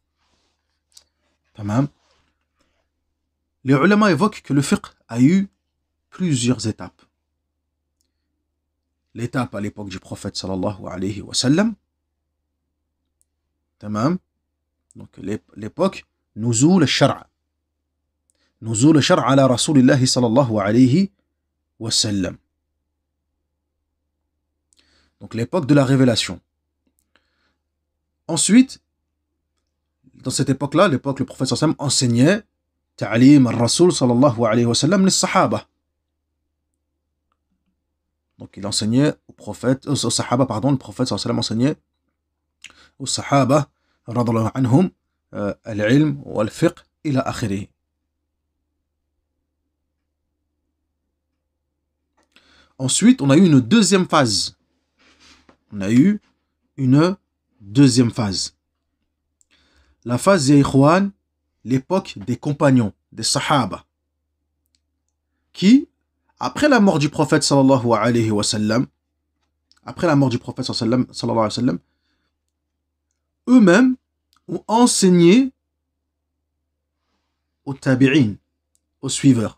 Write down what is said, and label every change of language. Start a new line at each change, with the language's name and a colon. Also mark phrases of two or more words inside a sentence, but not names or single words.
French: Tamam. Les ulama évoquent que le fiqh a eu plusieurs étapes. L'étape à l'époque du prophète
Arabic: صلى الله عليه وسلم.
French: Tamam. Donc l'époque
Arabic: نزول الشرع. نزول الشرع على رسول الله صلى الله عليه وسلم.
French: Donc l'époque de la révélation. Ensuite, dans cette époque-là, l'époque, le prophète
Arabic: صلى الله عليه وسلم
French: enseignait
Arabic: تعليم الرسول صلى الله عليه وسلم
French: les sahaba. Donc il enseignait aux sahaba, pardon, le prophète
Arabic: صلى الله عليه وسلم
French: enseignait aux sahaba,
Arabic: رضي الله عنهم العلم والفقه إلى آخره.
French: Ensuite, on a eu une deuxième phase. La phase
Arabic: يا إخوان,
French: l'époque des compagnons, des sahaba, qui, après la mort du prophète
Arabic: صلى الله عليه وسلم,
French: eux-mêmes ont enseigné aux tabi'in, aux suiveurs.